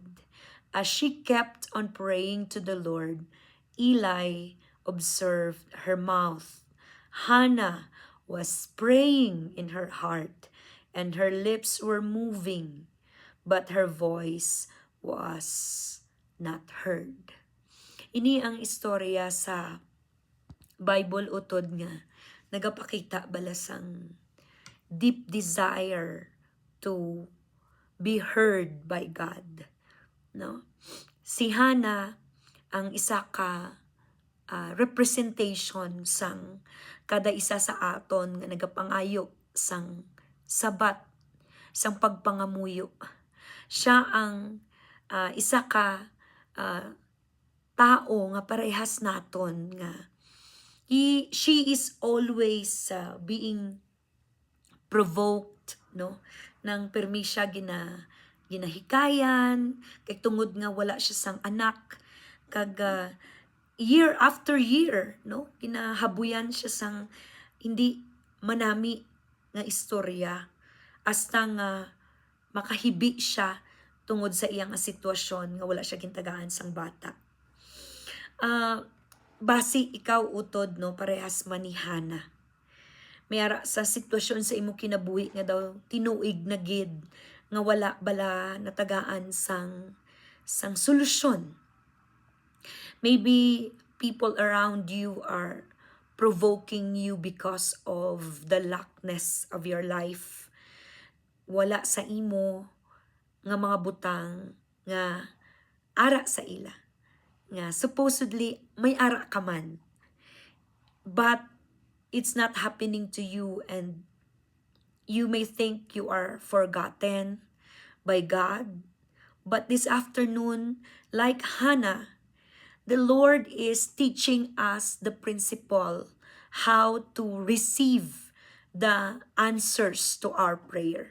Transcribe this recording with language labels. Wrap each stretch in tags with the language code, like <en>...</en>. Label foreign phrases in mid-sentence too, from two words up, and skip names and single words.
<en>As she kept on praying to the Lord, Eli observed her mouth. Hannah was praying in her heart, and her lips were moving, but her voice was not heard.</en> <hil>Ini ang istorya sa Bible utod nga nagapakita balasang</hil> <en>deep desire to be heard by God.</en> <hil>No? Si Hannah ang isa ka representation sang kada isa sa aton nga nagapangayo sang sabat, sang pagpangamuyo. Siya ang isa ka tao nga parehas naton nga</hil> <en>she is always being provoked,</en> <hil>no, nang permi siya ginahikayan kay tungod nga wala siya sang anak, kag</hil> <en>year after year,</en> <hil>no, ginahabuyan siya sang hindi manami nga istorya hasta nga makahibi siya tungod sa iyang sitwasyon nga wala siya gintagaan sang bata. Basi ikaw utod, no, parehas man ni Hannah. Mayara sa sitwasyon sa imo kinabuhi nga daw tinuig na gid nga wala bala natagaan sang solusyon.</hil> <en>Maybe people around you are provoking you because of the lackness of your life.</en> <hil>Wala sa imo nga mga butang nga ara sa ila. Nga supposedly may ara ka man.</hil> <en>But it's not happening to you, and you may think you are forgotten by God. But this afternoon, like Hannah, the Lord is teaching us the principle how to receive the answers to our prayer.</en>